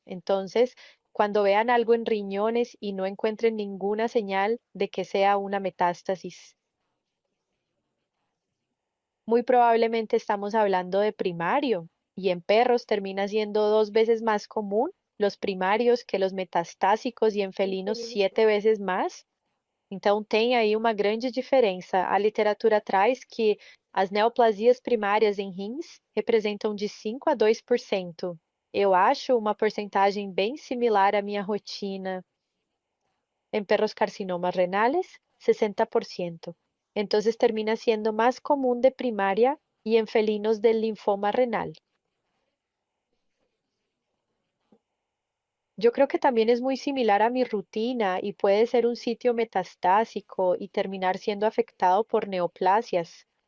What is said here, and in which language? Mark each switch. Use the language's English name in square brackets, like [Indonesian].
[Spanish] Entonces, cuando vean algo en riñones y no encuentren ninguna señal de que sea una metástasis, muy probablemente estamos hablando de primario, y en perros termina siendo 2 veces más común los primarios que los metastásicos, [Portuguese] e em felinos 7 vezes mais. Então, tem aí uma grande diferença. A literatura traz que as neoplasias primárias em rins representam de 5 a 2%. Eu acho uma porcentagem bem similar à minha rotina. [Spanish] En perros carcinomas renales, 60%. Entonces termina siendo más común de primaria y en felinos del linfoma renal. Yo creo que también es muy similar a mi rutina y puede ser un sitio metastásico y terminar siendo afectado por neoplasias.